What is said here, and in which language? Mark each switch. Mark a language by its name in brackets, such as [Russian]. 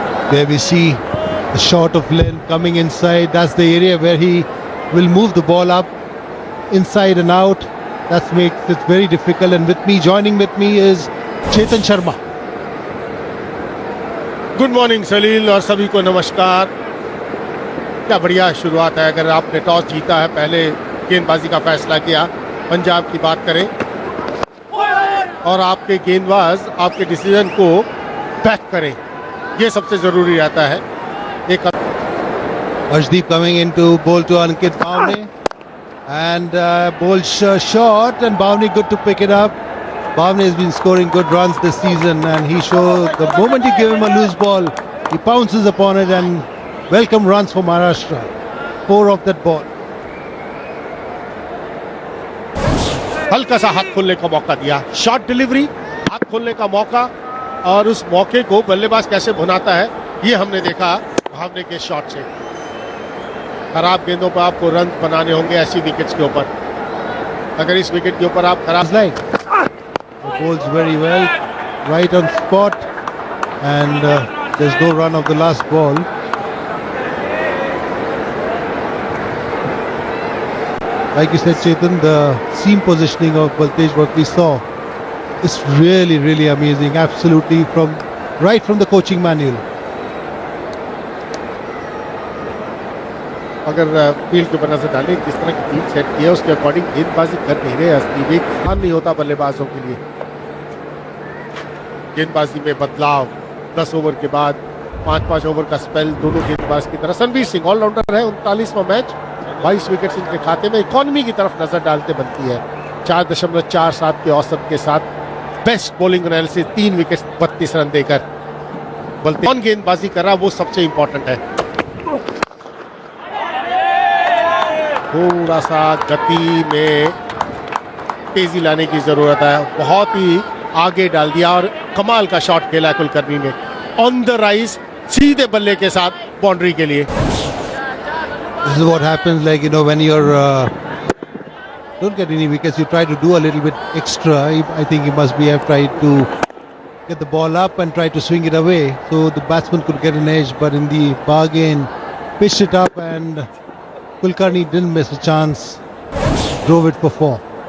[English] There we see a shot of length coming inside. That's the area where he will move the ball up inside and out. That makes it very difficult. And joining with me is Chetan Sharma. Good morning [Hindi] सलील और सभी को नमस्कार। क्या बढ़िया शुरुआत है। अगर आपने टॉस जीता है, पहले गेंदबाजी का फैसला किया, पंजाब की बात करें, और आपके गेंदबाज आपके डिसीजन को बैक करें, ये सबसे ज़रूरी रहता है। एक [English] Arshdeep coming in to bowl to Ankit Bhavne, and bowled short, and Bhavne good to pick it up. Bhavne has been scoring good runs this season, and he showed the moment you give him a loose ball, he pounces upon it, and welcome runs for Maharashtra. 4 of that ball. [Hindi] हल्का सा हाथ खोलने का मौका दिया, short delivery, हाथ खोलने का मौका, और उस मौके को बल्लेबाज कैसे भुनाता है ये हमने देखा भावने के शॉट से। खराब गेंदों पर आपको रन बनाने होंगे ऐसी विकेट्स के ऊपर। अगर इस विकेट के ऊपर आप खराब [English] Bowls very well, right on spot, and there's no run of the last ball. Like you said, Chetan, the seam positioning of Baltej, what we saw, is really, really amazing. Absolutely, right from the coaching manual. [Hindi] अगर field के ऊपर नजर डालें, जिस तरह की field set की है उसके अकॉर्डिंग गेंदबाजी कर नहीं रहे। असली में आसान नहीं होता बल्लेबाजों के लिए। गेंदबाजी में बदलाव, 10 ओवर के बाद 5-5 ओवर का स्पेल दोनों गेंदबाज की तरफ। रणवीर सिंह ऑलराउंडर है, 39वां मैच, 22 विकेट्स इनके खाते में। इकॉनमी की तरफ नजर डालते बनती है। 4.47 के औसत के साथ best bowling analysis, 3 wicket 32 run देकर कौन गेंदबाजी कर रहा वो सबसे इंपॉर्टेंट है। थोड़ा सा गति में तेजी लाने की जरूरत है। बहुत ही आगे डाल दिया और कमाल का शॉट खेला कुलकर्णी ने [English] on the rise, [Hindi] सीधे बल्ले के साथ बाउंड्री के लिए। [English] This is what happens, like, you know, when you're don't get any wickets, you try to do a little bit extra. I think he must have tried to get the ball up and try to swing it away so the batsman could get an edge, but in the bargain pitched it up, and Kulkarni didn't miss a chance, drove it for 4.